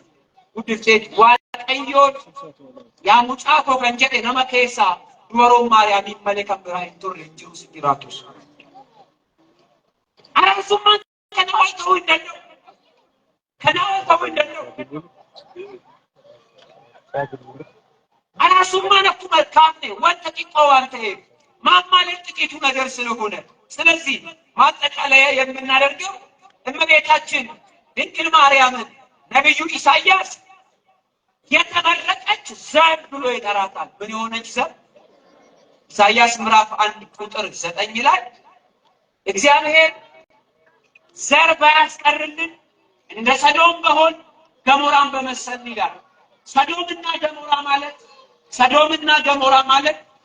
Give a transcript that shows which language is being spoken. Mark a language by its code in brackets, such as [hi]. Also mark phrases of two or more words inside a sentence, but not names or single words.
[om] Waaqayyoon yaa mucaa koo kan jedhe nama keessaa dubaroon Maariyaamiin malee kan biraa hin turre hin jiru sitti jiraatus. Araarsummaan kana ol ta'uu hin danda'u. Kana ol ta'uu hin danda'u. Araarsummaan akkuma harkaafne wanta xiqqoo waan ta'eef [am] ማማለጥ ጥቂቱ ነገር ስለሆነ ስለዚህ ማጠቃለያ የምናደርገው እመቤታችን ድንግል ማርያምን ነብዩ ኢሳይያስ የተመረጠች ዘር ብሎ ይጠራታል። ምን የሆነች ዘር? ኢሳይያስ ምዕራፍ 1 ቁጥር 9 ላይ እግዚአብሔር ዘር ባያስቀርልን እንደ ሰዶም በሆን ገሞራን በመሰል ይላል። ሰዶምና ገሞራ ማለት